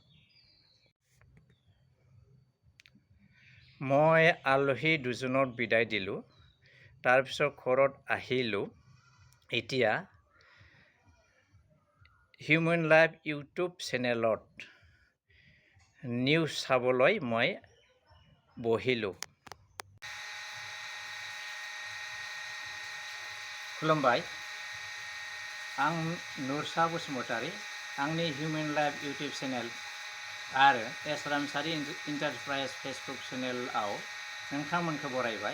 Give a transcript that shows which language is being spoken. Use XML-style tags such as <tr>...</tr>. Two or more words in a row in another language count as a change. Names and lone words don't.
<as>মই আলহী দুজনক বিদায় দিলোঁ। তাৰপিছত ঘৰত আহিলোঁ। এতিয়া হিউমেন লাইফ ইউটিউব চেনেলত নিউজ চাবলৈ মই বহিলোঁ।</as> <brx>खुलुमबाय, आं नुरसा बसुमतारी। आंनि हिउमेन लाइफ इउटिउब चेनेल आरो एस रामसारि इन्टारप्राइज फेसबुक चेनेलाव नोंथांमोनखौ बरायबाय।</brx>